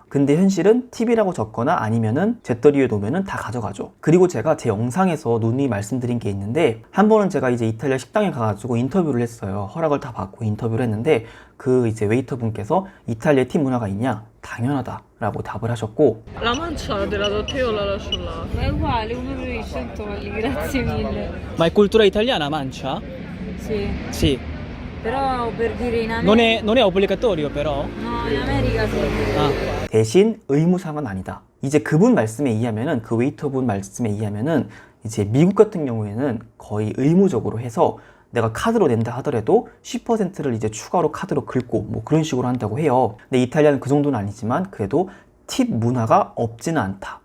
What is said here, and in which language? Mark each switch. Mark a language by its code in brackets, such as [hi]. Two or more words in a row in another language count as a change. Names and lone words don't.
[ko] 근데 현실은 팁이라고 적거나 아니면은 잿더리에 놓으면은 다 가져가죠. 그리고 제가 제 영상에서 누누이 말씀드린 게 있는데, 한 번은 제가 이제 이탈리아 식당에 가가지고 인터뷰를 했어요. 허락을 다 받고 인터뷰를 했는데 그 이제 웨이터 분께서 이탈리아 팁 문화가 있냐? 당연하다 라고 답을 하셨고, [it] La mancia te la do te o la lascio là? Ma è uguale, 1,100 euro, grazie mille. Ma è cultura italiana mancia? Sì, Sì. però per dire in America... Non è obbligatorio però? No, in America sì. Ah. [ko] 대신 의무사항은 아니다. 이제 그분 말씀에 의하면은, 그 웨이터분 말씀에 의하면은 이제 미국 같은 경우에는 거의 의무적으로 해서 내가 카드로 낸다 하더라도 10%를 이제 추가로 카드로 긁고 뭐 그런 식으로 한다고 해요. 근데 이탈리아는 그 정도는 아니지만 그래도 팁 문화가 없지는 않다.